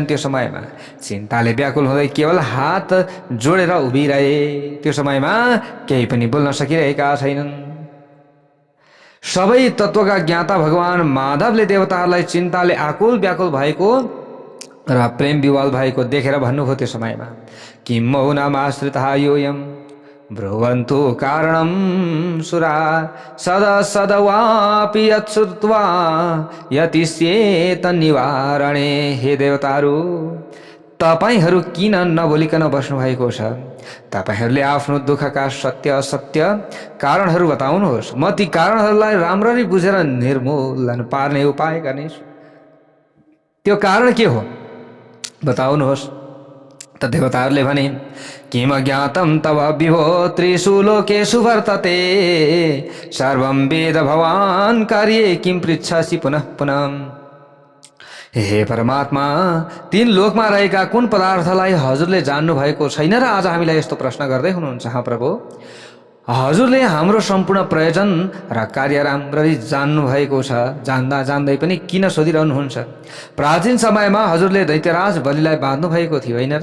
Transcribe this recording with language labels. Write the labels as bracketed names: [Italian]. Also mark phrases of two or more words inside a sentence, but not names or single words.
[Nepali] त्यो समयमा चिन्ताले व्याकुल हुँदै केवल हात जोडेर उभिरहे। त्यो समयमा केही पनि बोल्न सकिरहेका छैनन्। सबै तत्त्वका ज्ञाता भगवान माधवले देवताहरूलाई चिन्ताले आकुल व्याकुल भएको र प्रेम विवाल भएको देखेर भन्नुभयो त्यो समयमा, [Sanskrit] किं मौनमाश्रितः योऽयं ब्रुवन्तु कारणं सुरा सदा सदवापि यत्श्रुत्वा यतिष्येत निवारणे। [Nepali] हे देवताहरू, तपाईहरू किन नबोलिकन बस्नुभएको छ? तपाईहरूले आफ्नो दुःखका सत्य असत्य कारणहरू बताउनुहोस्। म ती कारणहरूलाई राम्ररी बुझेर निर्मूलन पार्ने उपाय गर्नेछु। त्यो कारण के हो बताउनुहोस्। त देवताहरूले भने, [Sanskrit] किम ज्ञातं तव विभो त्रिषु लोकेषु वर्तते सर्वं वेद भवान् कार्ये किं पृच्छसि पुनः पुनः। [Nepali] हे परमात्मा, तीन लोकमा रहेका कुन पदार्थलाई हजुरले जान्नु भएको छैन र आज हामीलाई यस्तो प्रश्न गर्दै हुनुहुन्छ? हाँ प्रभु, हजुरले हाम्रो सम्पूर्ण प्रयोजन र कार्य राम्ररी जान्नु भएको छ। जान्दा जान्दै पनि किन सोधिरहनुहुन्छ? प्राचीन समयमा हजुरले दैत्यराज बलिलाई बाँध्नु भएको थियो होइन र?